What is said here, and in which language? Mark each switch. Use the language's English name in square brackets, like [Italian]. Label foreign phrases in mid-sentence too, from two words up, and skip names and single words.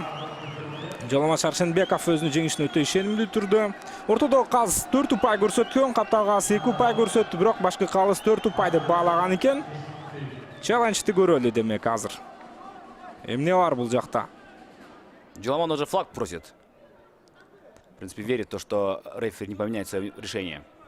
[Kyrgyz] Джоломан Шаршенбеков өзүнүн жеңишине өтө ишенимдүү түрдө. Ортодогу калыс 4 упай көрсөткөн, каптал калысы 2 упай көрсөттү, бирок башкы калыс 4 упай деп баалаган экен. Челленджди көрөлү демек азыр. Эмне бар бул жакта? [Russian] Джоломан уже флаг просит. В принципе, верит в то, что рефери не поменяет свое решение.